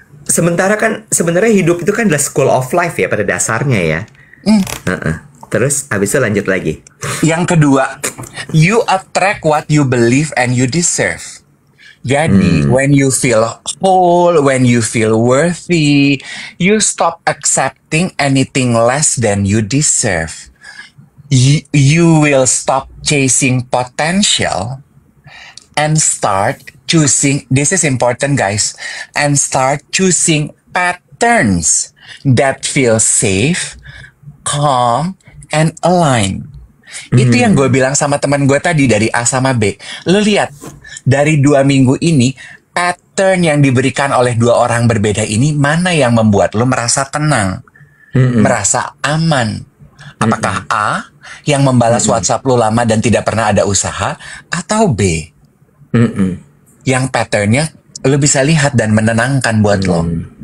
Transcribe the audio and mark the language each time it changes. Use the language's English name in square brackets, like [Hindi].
[Indonesian] Sementara kan sebenarnya hidup itu kan adalah [English] school of life [Indonesian] ya pada dasarnya ya. Terus abis itu lanjut lagi. Yang kedua, [English] you attract what you believe and you deserve. [Indonesian] Jadi, [English] when you feel whole, when you feel worthy, you stop accepting anything less than you deserve. You will stop chasing potential and start choosing, this is important guys, and start choosing patterns that feel safe, calm, and aligned. [Indonesian] Itu yang gue bilang sama teman gue tadi dari A sama B. Lo lihat, dari 2 minggu ini, pattern yang diberikan oleh 2 orang berbeda ini, mana yang membuat lo merasa tenang, merasa aman? Apakah A, yang membalas WhatsApp lo lama dan tidak pernah ada usaha, atau B, yang patternnya lo bisa lihat dan menenangkan buat lo?